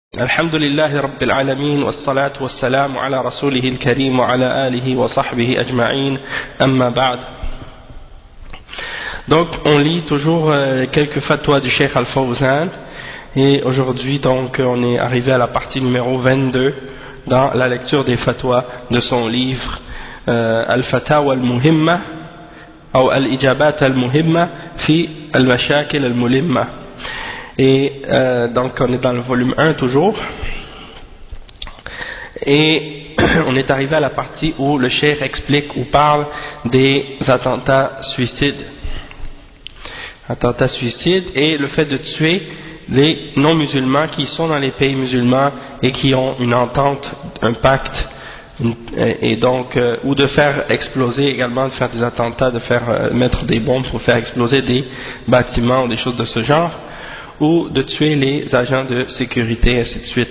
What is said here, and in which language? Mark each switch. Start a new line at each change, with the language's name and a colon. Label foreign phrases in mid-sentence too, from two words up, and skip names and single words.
Arabic: الحمد لله رب العالمين والصلاة والسلام على رسوله الكريم وعلى آله وصحبه أجمعين أما بعد.
French: Donc on lit toujours quelques fatwas du Cheikh Al-Fawzan et aujourd'hui donc on est arrivé à la partie numéro 22 dans la lecture des fatwas de son livre Al-Fatawa Al-Muhimma ou Al-Ijabat Al-Muhimma fi Al-Mashakil Al-Mulimma. Et donc on est dans le volume 1 toujours et on est arrivé à la partie où le cheikh explique ou parle des attentats suicides et le fait de tuer les non-musulmans qui sont dans les pays musulmans et qui ont une entente, un pacte, et donc ou de faire exploser également, de faire des attentats, de faire mettre des bombes pour faire exploser des bâtiments ou des choses de ce genre, ou de tuer les agents de sécurité, ainsi de suite.